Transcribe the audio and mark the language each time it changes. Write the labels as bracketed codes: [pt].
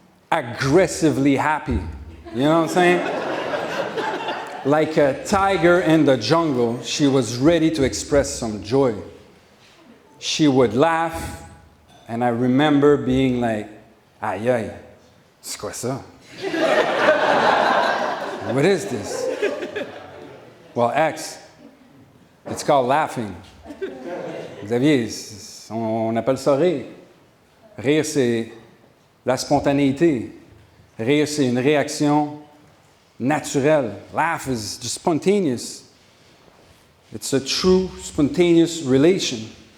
[en] Aggressively happy. You know what I'm saying? Like a tiger in the jungle, she was ready to express some joy. She would laugh, and I remember being like, [fr] aïe aïe, c'est quoi ça? [en] What is this? Well, X, it's called laughing. [fr] Xavier, on appelle ça rire. Rire, c'est la spontanéité. Rire, c'est une réaction naturelle. [en] Laugh is just spontaneous. It's a true, spontaneous reaction.